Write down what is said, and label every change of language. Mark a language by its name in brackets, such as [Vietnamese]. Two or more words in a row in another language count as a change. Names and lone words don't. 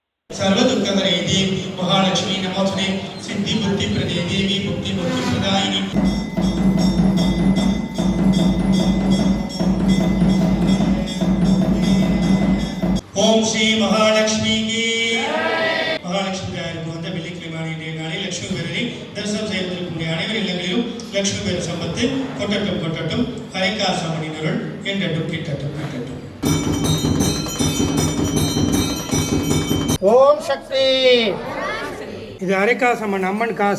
[Sanskrit] सर्वदुःखहरे देवी महालक्ष्मी नमोस्तुते सिद्धि बुद्धि प्रदे देवी मुक्ति मुक्ति प्रदायिनी। [Hindi] ओम श्री महालक्ष्मी की महालक्ष्मी वंद [Tamil] वेள்ளிக்கிழமை நாளில் லட்சுமி பேரரை தரிசனம் செய்வதற்கு அனைவர் இல்லங்களிலும் லட்சுமி பேர சம்பத்து கொட்டட்டும் கொட்டட்டும் ஹரிகாசமணினருள் என்றட்டும் கிட்டட்டும் கிட்டட்டும். ஓம் சக்தி. இது அரைக்காசம்மன் அம்மன் காசு.